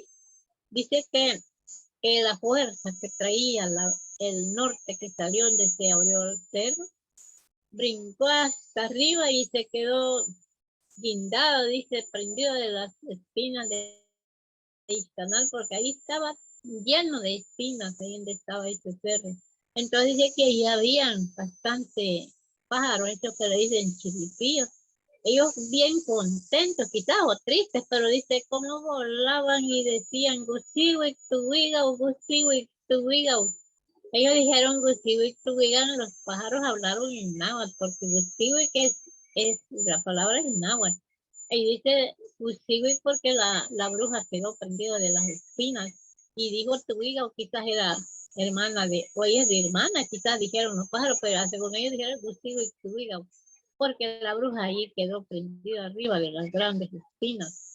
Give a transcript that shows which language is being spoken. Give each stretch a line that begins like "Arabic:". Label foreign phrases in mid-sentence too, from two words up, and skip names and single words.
Spanish: Dice que la fuerza que traía el norte que salió donde se abrió el cerro, brincó hasta arriba y se quedó guindado, dice, prendido de las espinas de canal, porque ahí estaba lleno de espinas, ahí donde estaba este cerro. Entonces dice que ahí habían bastante pájaros, estos que le dicen chiripillos. Ellos bien contentos, quizás o tristes, pero dice cómo volaban y decían
Nahuatl languages: gusiwik tuwigau, gusiwik tuwigau.
Spanish: Ellos dijeron
Nahuatl languages: gusiwik tuwigau,
Spanish: los pájaros hablaron en náhuatl, porque gusiwik es la palabra en náhuatl. Y dice gusiwik porque la bruja quedó prendida de las espinas. Y dijo tuwigau, quizás era hermana o ella es de hermana, quizás dijeron los pájaros, pero según ellos dijeron
Nahuatl languages: gusiwik tuwigau,
Spanish: porque la bruja ahí quedó prendida arriba de las grandes espinas.